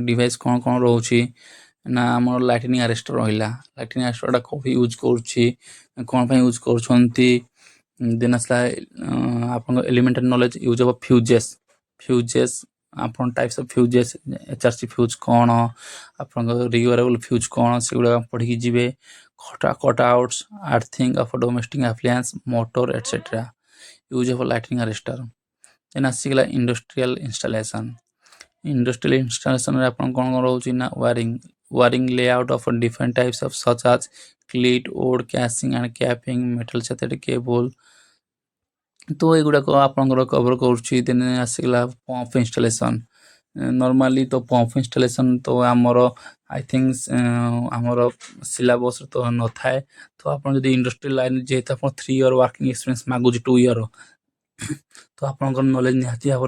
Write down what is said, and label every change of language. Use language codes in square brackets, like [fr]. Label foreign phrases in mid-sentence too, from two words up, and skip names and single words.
[or] ଡିଭାଇସ୍ କ'ଣ ରହୁଛି ନା ଆମର [en] lightning arrester [or] ରହିଲା [en] lightning arresterଟା [or] କେଉଁଠି ୟୁଜ୍ କରୁଛି କ'ଣ ପାଇଁ ୟୁଜ୍ କରୁଛନ୍ତି ଦେନ୍ ଆସିଲା ଆପଣଙ୍କ [en] elementary knowledge use of fuses [or] ଆପଣ [en] types of fuses HRC fuse [or] କ'ଣ ଆପଣଙ୍କ [en] rewirable fuse [or] କ'ଣ ସେଗୁଡ଼ାକ ପଢ଼ିକି ଯିବେ [en] cut outs earthing of domestic appliance motor etcetera use of lightning arrester then [or] ଆସିଗଲା ଇଣ୍ଡଷ୍ଟ୍ରିଆଲ ଇନଷ୍ଟଲେସନରେ ଆପଣ କ'ଣ ରହୁଛି ନା [en] wiring layout of different types of such as cleat wood casing and capping metal sheathed cable [or] ତ ଏଗୁଡ଼ାକ ଆପଣଙ୍କର କଭର କରୁଛି ଦେନ୍ ଆସିଗଲା [en] pump installation [or] ନର୍ମାଲି ତ [en] pump installation [or] ତ ଆମର [en] I think [or] ଆମର ସିଲାବସ୍ରେ ତ ନଥାଏ ତ ଆପଣ ଯଦି [en] industry line [or] ଯେହେତୁ ଆପଣ 3 year [en] working experience [or] ମାଗୁଛି 2 year ତ ଆପଣଙ୍କର ନଲେଜ ନିହାତି ଭାବରେ